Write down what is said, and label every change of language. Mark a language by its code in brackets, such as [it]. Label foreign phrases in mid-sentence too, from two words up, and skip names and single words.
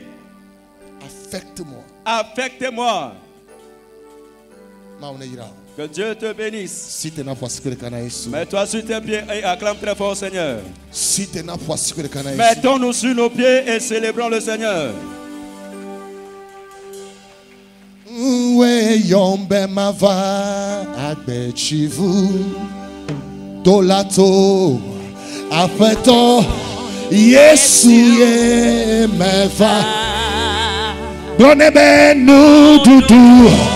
[fr] Affecte-moi. Affecte-moi. Que Dieu te bénisse. Mets-toi sur tes pieds et acclame très fort, Seigneur. Mettons-nous sur nos pieds et célébrons le Seigneur. [ee] Dolato afeto Yesu ye meva Donebe nu dudu